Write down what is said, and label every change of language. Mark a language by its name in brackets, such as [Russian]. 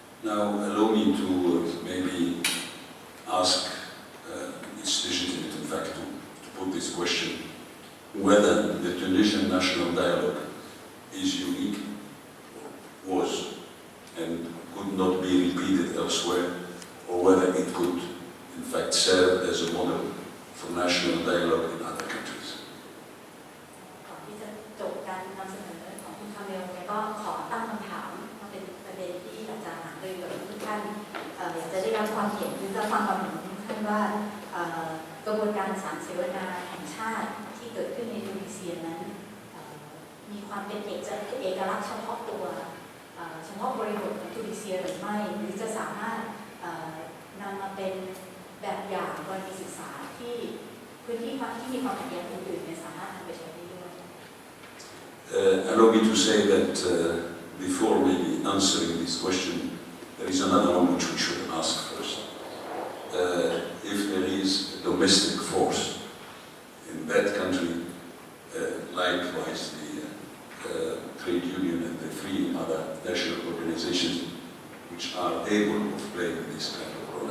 [English] Now allow me to maybe ask it's legitimate in fact to put this question whether the Tunisian national dialogue is unique, was and could not be repeated elsewhere, or whether it could in fact serve as a model for national dialogue in other countries. [Thai] ก่อนที่จะจบการนำเสนอของคุณคาเมลเนี่ยก็ขอตั้งคำถามมาเป็นประเด็นที่อยากจะหารือกับทุกท่านอยากจะได้รับความเห็นหรือจะฟังความเห็นของทุกท่านว่ากระบวนการศาลเสวนาแห่งชาติที่เกิดขึ้นในอินโดนีเซียนั้น มีความเป็นเอกลักษณ์เฉพาะตัวเฉพาะบริบทของอินโดนีเซียหรือไม่หรือจะสามารถนำมาเป็นแบบอย่างกรณีศึกษาที่พื้นที่ที่มีความขัดแย้งอื่นๆเนี่ยสามารถนำไปใช้ได้ด้วย [English] Allow me to say that before maybe answering this question, there is another one which we should ask first. If there is a domestic force in that country, likewise the trade union and the three other national organizations which are able of playing this kind of role.